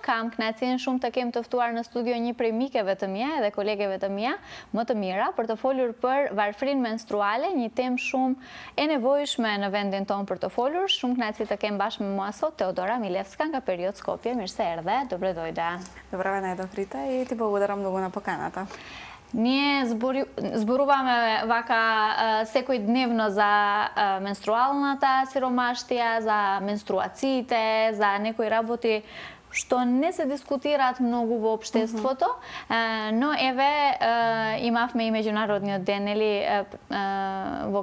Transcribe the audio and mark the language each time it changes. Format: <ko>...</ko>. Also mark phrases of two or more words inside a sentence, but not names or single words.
<sq>kam kënaqësinë shumë të kem të ftuar në studio një prej mikeve të mia edhe kolegeve të mia, më të mira, për të folur për varfërinë menstruale, një temë shumë e nevojshme në vendin tonë për të folur. Shumë kënaqësi të kem bashkë me mua sot Теодора Милевска nga Период Скопје. Mirë se erdhe,</sq> <mk>добре дојде. Добре најдов, Рита, и ти благодарам многу на поканата. Ние зборуваме вака секој дневно за менструалната сиромаштија, за менструациите, за некои работи што не се дискутираат многу во општеството, но еве имавме и меѓународниот ден, нели, во</mk>